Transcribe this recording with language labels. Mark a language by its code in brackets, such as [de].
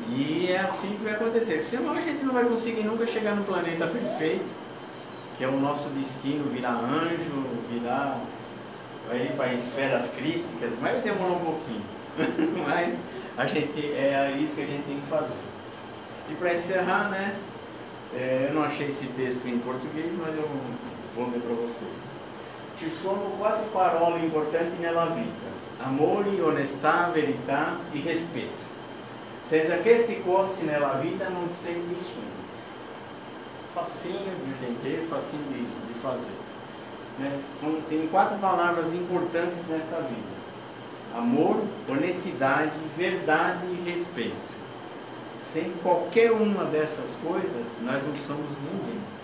[pt] E é assim que vai acontecer. Senão a gente não vai conseguir nunca chegar no planeta perfeito, que é o nosso destino, virar anjo, vai ir para esferas crísticas, mas vai demorar um pouquinho. Mas é isso que a gente tem que fazer. E para encerrar, né? Eu não achei esse texto em português, mas eu vou ler para vocês. [it] Ci sono 4 parole importanti nella vita: amore, onestà, verità e respeito. Senza questi corsi nella vita non sei nessuno. [pt] Facinho de entender, facinho de fazer. Né? Tem 4 palavras importantes nesta vida: amor, honestidade, verdade e respeito. Sem qualquer uma dessas coisas, nós não somos ninguém.